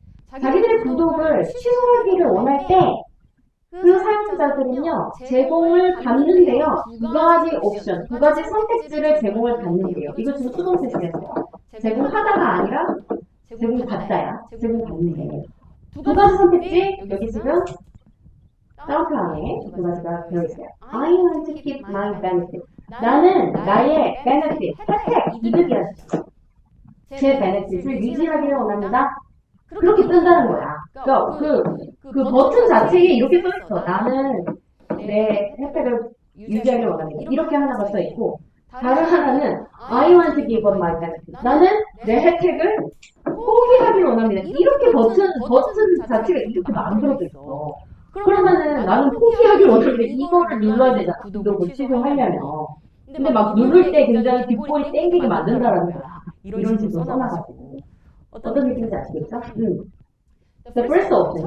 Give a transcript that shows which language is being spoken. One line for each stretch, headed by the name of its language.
Korean: 자기들의 구독을 취소하기를 원할 때 그 사용자들은요 제공을 받는데요 두 가지 옵션, 두 가지 선택지를 제공을 받는데요. 이거 지금 수동태시겠어요? 제공하다가 아니라 제공받다야. 제공받는데 두 가지 선택지 여기 지금 다운표 안에 두 가지가 되어있어요.
English: I want to keep my benefit.
Korean: 나는 나의 benefit, 혜택, 이득이야. 제 benefit을 유지하기를 원합니다. 그렇게 뜬다는 거야. 그러니까 그 버튼 자체에 이렇게 써있어. 나는 내 혜택을 유지하기를 원합니다. 이렇게 하나가 써있고 다른 하나는
English: I want to give up my benefit.
Korean: 나는 내 혜택을 포기하기를 원합니다. 이렇게 버튼 자체가 이렇게 만들어져 있어. 그러면은 나는 포기하기를 원하는데 이거를 눌러야 되잖아. 구독을 취소하려면. 근데 막 누를 때 굉장히 뒷볼이 땡기게 만든다라는 거야. 이런 식으로 써놔가지고. 어떤 느낌인지 아시겠죠?
English: The first option.